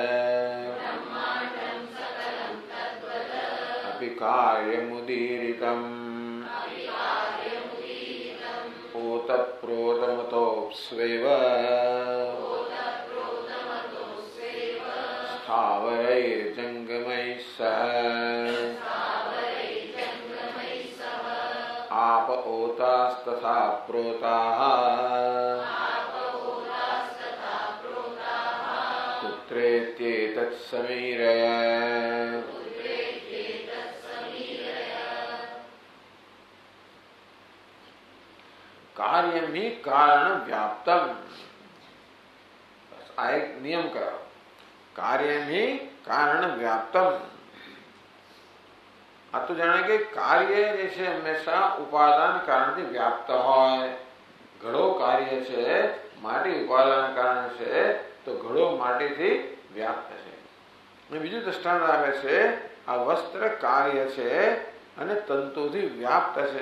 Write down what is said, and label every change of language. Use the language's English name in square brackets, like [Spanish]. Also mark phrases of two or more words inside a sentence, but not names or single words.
[Sanskrit] અપિ કાર્યમુદીરિતં પોતઃપ્રોતમતોऽપ્સ્વેવ સ્થાવરૈર્જંગમૈः સહ आप ओतास्तथा प्रोताः पुत्रेत्येतत् समीरय. कार्यम ही कारण व्याप्तम. [Gujarati] આ એક નિયમ કરો. [Sanskrit] कार्यम ही कारण व्याप्तम. [Gujarati] આ તો જાણે કે કાર્ય જે છે હંમેશા ઉપાદાન કારણથી વ્યાપ્ત હોય. ઘડો કાર્ય છે, માટી ઉપાદાન કારણ છે, તો ઘડો માટીથી વ્યાપ્ત છે. બીજું દ્રષ્ટાંત આવે છે, આ વસ્ત્ર કાર્ય છે અને તંતુથી વ્યાપ્ત છે.